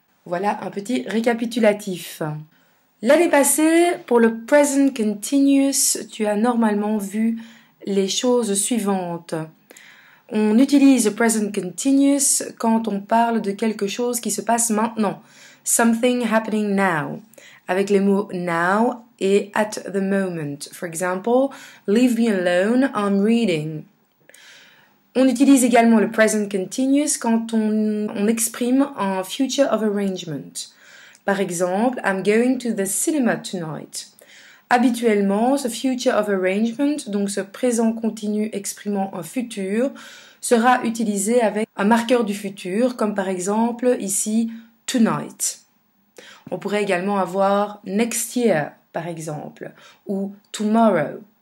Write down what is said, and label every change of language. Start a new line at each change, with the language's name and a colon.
French: Voilà un petit récapitulatif. L'année passée, pour le present continuous, tu as normalement vu les choses suivantes. On utilise le present continuous quand on parle de quelque chose qui se passe maintenant.
English: Something happening now.
French: Avec les mots now et
English: at the moment. For example, leave me alone, I'm reading.
French: On utilise également le present continuous quand on exprime un future of arrangement. Par exemple,
English: I'm going to the cinema tonight.
French: Habituellement, ce future of arrangement, donc ce présent continu exprimant un futur, sera utilisé avec un marqueur du futur, comme par exemple ici, tonight. On pourrait également avoir
English: next year,
French: par exemple, ou tomorrow.